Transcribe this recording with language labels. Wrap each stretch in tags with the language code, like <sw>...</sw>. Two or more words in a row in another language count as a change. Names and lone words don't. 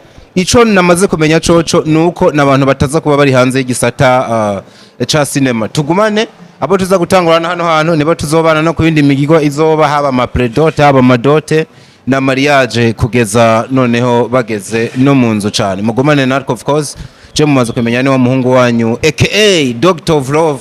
<rn>Ico namaze kumenya coco nuko nabantu bataza kuba bari hanze y'igisata cha cinema. Tugumane abo tuza gutangurana hano hantu, nibo tuzobana no kubindi migigo izoba, haba ama predote haba madote na mariage, kugeza noneho bageze no munzu cyane. Mugumane natwe</rn> <en>of course,</en> <rn>je mumaze kumenya ni wa muhungu wanyu aka Doctor of Love.</rn>